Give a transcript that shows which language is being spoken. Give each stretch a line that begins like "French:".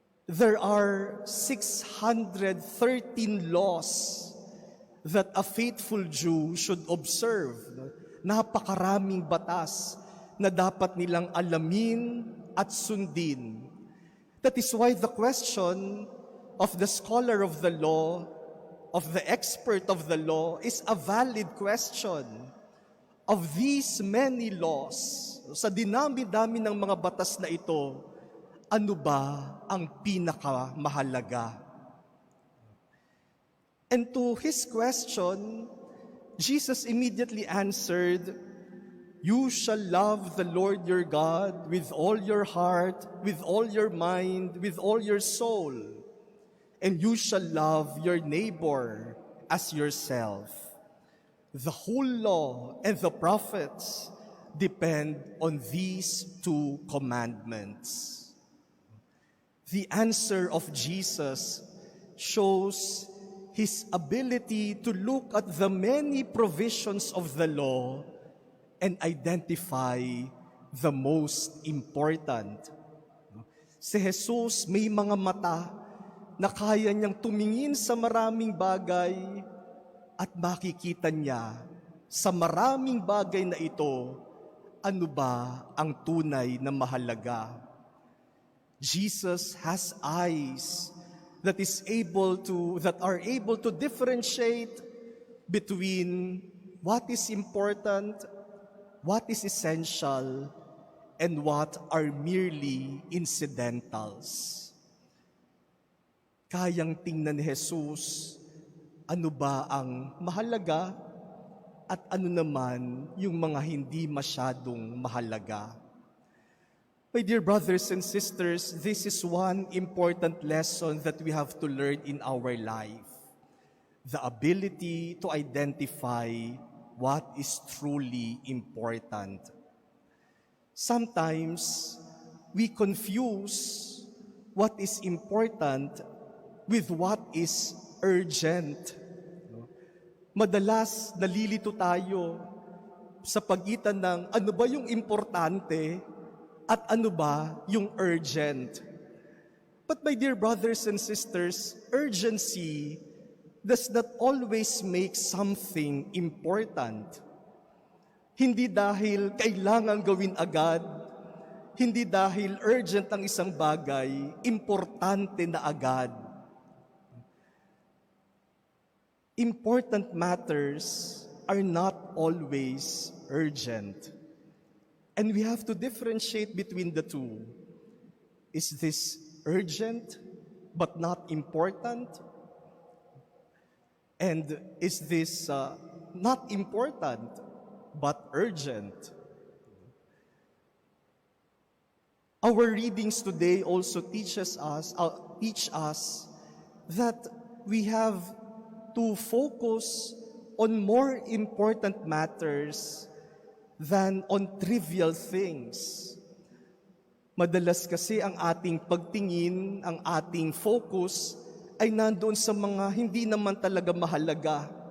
English: There are 613 laws that a faithful Jew should observe.
Filipino: Napakaraming batas na dapat nilang alamin at sundin.
English: That is why the question of the scholar of the law, of the expert of the law, is a valid question. Of these many laws,
Filipino: sa dinami-dami ng mga batas na ito, ano ba ang pinakamahalaga?
English: And to his question, Jesus immediately answered, "You shall love the Lord your God with all your heart, with all your mind, with all your soul, and you shall love your neighbor as yourself." The whole law and the prophets depend on these two commandments. The answer of Jesus shows his ability to look at the many provisions of the law and identify the most important.
Filipino: Si Jesus may mga mata na kaya niyang tumingin sa maraming bagay at makikita niya sa maraming bagay na ito ano ba ang tunay na mahalaga.
English: Jesus has eyes that are able to differentiate between what is important, what is essential, and what are merely incidentals.
Filipino: Kayang tingnan ni Jesus ano ba ang mahalaga at ano naman yung mga hindi masyadong mahalaga.
English: My dear brothers and sisters, this is one important lesson that we have to learn in our life. The ability to identify what is truly important. Sometimes, we confuse what is important with what is urgent.
Filipino: Madalas, nalilito tayo sa pagitan ng ano ba yung importante at ano ba yung urgent.
English: But my dear brothers and sisters, urgency does not always make something important.
Filipino: Hindi dahil kailangan gawin agad, hindi dahil urgent ang isang bagay, importante na agad.
English: Important matters are not always urgent. And we have to differentiate between the two. Is this urgent but not important? And is this not important but urgent? Our readings today also teach us that we have to focus on more important matters than on trivial things.
Filipino: Madalas kasi ang ating pagtingin, ang ating focus ay nandoon sa mga hindi naman talaga mahalaga.